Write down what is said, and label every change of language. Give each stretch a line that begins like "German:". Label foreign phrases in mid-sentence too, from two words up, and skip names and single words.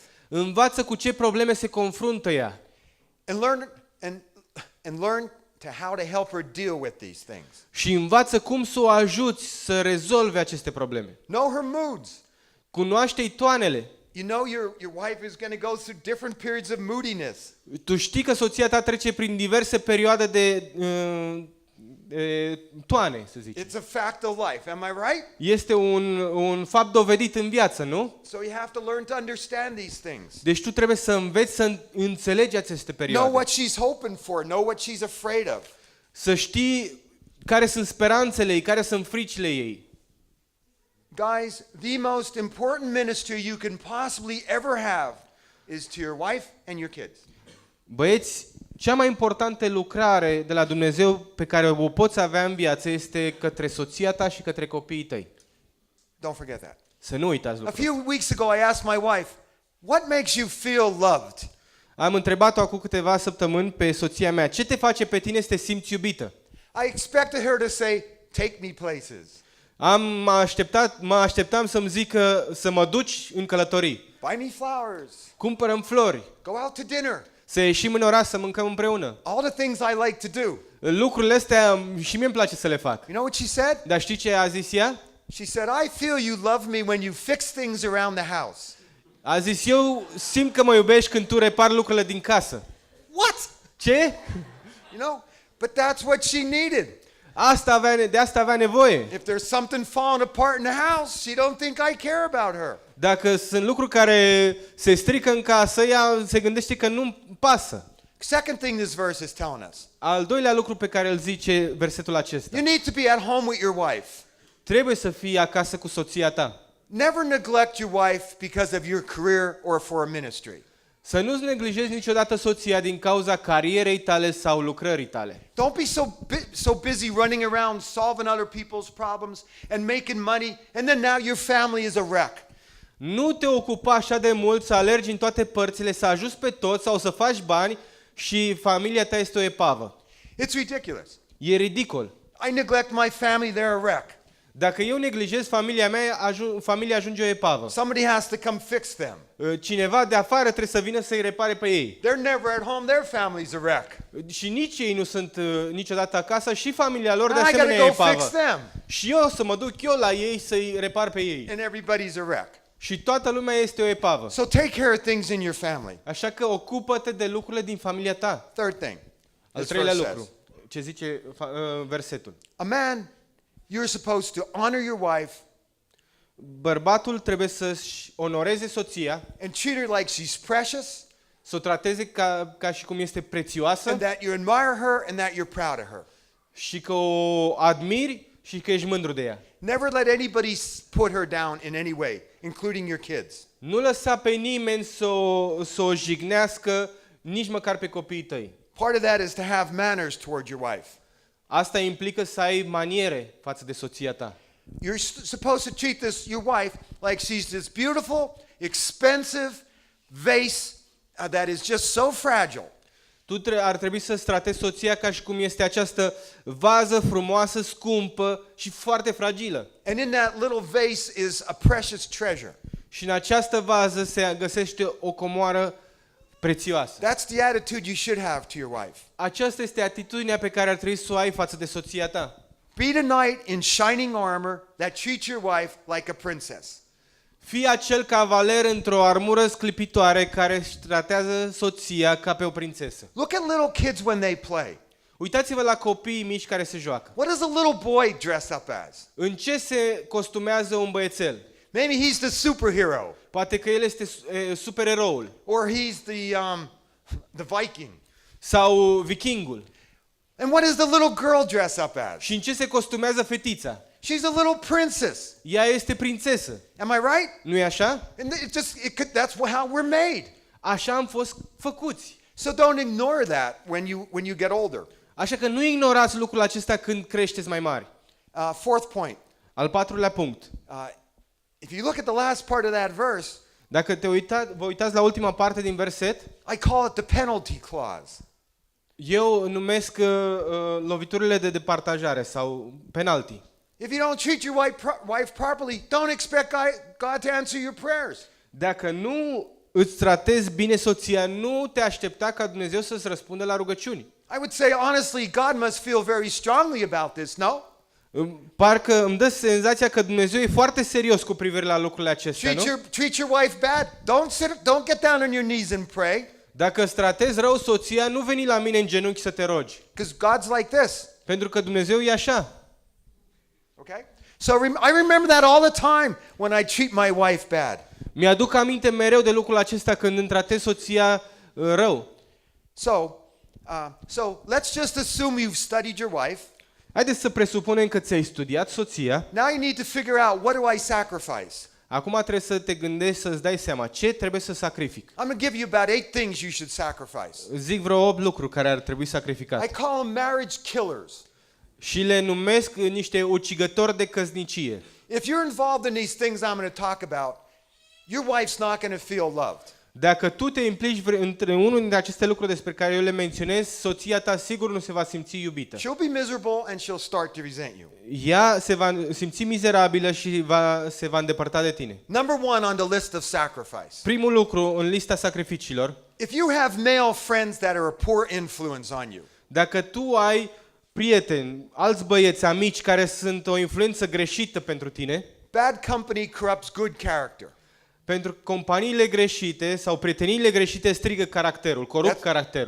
Romanian: Învață cu ce probleme se confruntă ea.
English: And learn how to help her deal with these things.
Romanian: Și învață cum să o ajuți să rezolve aceste probleme.
English: Know her moods.
Romanian: Cunoaște-i toanele.
English: You know your wife is going to go through different periods of moodiness.
Romanian: Tu știi că soția ta trece prin diverse perioade de toane, să zicem.
English: It's a fact of life. Am I right?
Romanian: Este un fapt dovedit în viață, nu?
English: So you have to learn to understand these things.
Romanian: Deci tu trebuie să înveți să înțelegi aceste perioade.
English: Know what she's hoping for, know what she's afraid of.
Romanian: Să știi care sunt speranțele ei, care sunt fricile ei.
English: Guys, the most important ministry you can possibly ever have is to your wife and your kids.
Romanian: Băieți, cea mai importantă lucrare de la Dumnezeu pe care o poți avea în viață este către soția ta și către copiii tăi.
English: Don't forget that.
Romanian: Să nu uitați
English: A
Romanian: lucrul.
English: few weeks ago I asked my wife, what makes you feel loved?
Romanian: Am întrebat-o acum câteva săptămâni pe soția mea, ce te face pe tine să te simți iubită?
English: I expected her to say, take me places.
Romanian: Mă așteptam să-mi zică să mă duci în călătorii.
English: Buy me flowers.
Romanian: Cumpărăm flori,
English: Go out to dinner.
Romanian: să ieșim în oraș să mâncăm împreună.
English: All the things I like to do.
Romanian: Lucrurile astea și mie îmi place să le fac.
English: You know what she said?
Romanian: Dar știi ce a zis ea?
English: She said, I feel you love me when you fix things around the house.
Romanian: A zis, eu simt că mă iubești când tu repari lucrurile din casă.
English: What?
Romanian: Ce?
English: You know, but that's what she needed.
Romanian: De asta avea nevoie.
English: If there's something falling apart in the house, she don't think I care about her.
Romanian: Dacă sunt lucruri care se strică în casă, ea se gândește că nu-mi pasă.
English: Second thing this verse is telling us.
Romanian: Al doilea lucru pe care îl zice versetul acesta.
English: You need to be at home with your wife.
Romanian: Trebuie să fii acasă cu soția ta.
English: Never neglect your wife because of your career or for a ministry.
Romanian: Să nu-ți neglijezi niciodată soția din cauza carierei tale sau lucrării tale.
English: Don't be so busy running around solving other people's problems and making money, and then now your family is a wreck.
Romanian: Nu te ocupa așa de mult să alergi în toate părțile, să ajuți pe toți sau să faci bani și familia ta este o epavă.
English: It's ridiculous.
Romanian: E ridicol.
English: I neglect my family, they're a wreck.
Romanian: Dacă eu neglijez familia mea, familia ajunge o epavă.
English: Somebody has to come fix them.
Romanian: Cineva de afară trebuie să vină să-i repare pe ei.
English: They're never at home, their family's a wreck.
Romanian: Și nici ei nu sunt niciodată acasă și familia lor de
English: Now I gotta
Romanian: asemenea e
English: go fix
Romanian: epavă.
English: them.
Romanian: Și eu să mă duc eu la ei să-i repar pe ei.
English: And everybody's a wreck.
Romanian: Și toată lumea este o epavă.
English: So take care of things in your family.
Romanian: Așa că ocupă-te de lucrurile din familia ta.
English: Third thing.
Romanian: Al
English: This
Romanian: treilea
English: verse
Romanian: lucru, ce zice versetul.
English: A man, you're supposed to honor your wife
Romanian: Bărbatul trebuie să-și onoreze soția,
English: and treat her like she's precious,
Romanian: să o trateze ca și cum este prețioasă
English: and that you admire her and that you're proud of her.
Romanian: și că o admiri și că ești mândru de ea.
English: Never let anybody put her down in any way, including your kids.
Romanian: Nu lăsa pe nimeni să o jignească, nici măcar pe copiii tăi.
English: Part of that is to have manners toward your wife.
Romanian: Asta implică să ai maniere față de soția ta.
English: You're supposed to treat your wife like she's this beautiful, expensive vase that is just so fragile.
Romanian: Ar trebui să-ți tratezi soția ca și cum este această vază frumoasă, scumpă și foarte fragilă.
English: And in that little vase is a precious treasure.
Romanian: Și în această vază se găsește o comoară prețioasă.
English: That's the attitude you should have to your wife.
Romanian: Aceasta este atitudinea pe care ar trebui să o ai față de soția ta.
English: Be the knight in shining armor that treats your wife like a princess.
Romanian: Fii acel cavaler într-o armură sclipitoare care își tratează soția ca pe o prințesă.
English: Look at little kids when they play.
Romanian: Uitați-vă la copiii mici care se joacă.
English: What does a little boy dress up as?
Romanian: În ce se costumează un băiețel?
English: Maybe he's the superhero,
Romanian: Poate că el este supereroul
English: or he's the Viking.
Romanian: sau vikingul.
English: And what does the little girl dress up as?
Romanian: Și în ce se costumează fetița?
English: She's a little princess.
Romanian: Ea este prințesă.
English: Am I right?
Romanian: Nu e așa?
English: And that's how we're made.
Romanian: Așa am fost făcuți.
English: So don't ignore that when you get older.
Romanian: Așa că nu ignorați lucrul acesta când creșteți mai mari.
English: Fourth point.
Romanian: Al patrulea punct.
English: If you look at the last part of that verse,
Romanian: Dacă vă uitați la ultima parte din verset,
English: I call it the penalty clause.
Romanian: eu numesc loviturile de departajare sau penalty.
English: If you don't treat your wife properly, don't expect God to answer your prayers.
Romanian: Dacă nu îți tratezi bine soția, nu te aștepta ca Dumnezeu să-ți răspundă la rugăciuni.
English: I would say honestly, God must feel very strongly about this, no?
Romanian: Parcă îmi dă senzația că Dumnezeu e foarte serios cu privire la lucrurile acestea, nu?
English: Treat your wife bad. Don't get down on your knees and pray.
Romanian: Dacă îți tratezi rău soția, nu veni la mine în genunchi să te rogi.
English: Because God's like this.
Romanian: Pentru că Dumnezeu e așa.
English: Okay? So I remember that all the time when I treat my wife bad.
Romanian: Mi-aduc aminte mereu de lucrul acesta când îmi tratez soția rău.
English: So let's just assume you've studied your wife.
Romanian: Haideți să presupunem că ți-ai studiat soția.
English: Now you need to figure out, what do I sacrifice?
Romanian: Acum trebuie să te gândești, să-ți dai seama ce trebuie să sacrific.
English: I'm going to give you about 8 things you should sacrifice.
Romanian: Zic vreo 8 lucruri care ar trebui sacrificate.
English: I call them marriage killers.
Romanian: Și le numesc niște ucigători de căsnicie.
English: If you're involved in these things I'm going to talk about, your wife's not going to feel loved.
Romanian: Dacă tu te implici între unul dintre aceste lucruri despre care eu le menționez, soția ta sigur nu se va simți iubită.
English: She'll be miserable and she'll start to resent you.
Romanian: Ea se va simți mizerabilă și se va îndepărta de tine.
English: Number 1 on the list of sacrifice.
Romanian: Primul lucru în lista sacrificiilor.
English: If you have male friends that are a poor influence on you.
Romanian: Dacă tu ai prieteni, alți băieți, amici care sunt o influență greșită pentru tine,
English: Bad company corrupts good character.
Romanian: pentru companiile greșite sau prieteniile greșite strigă caracterul, corupt caracterul.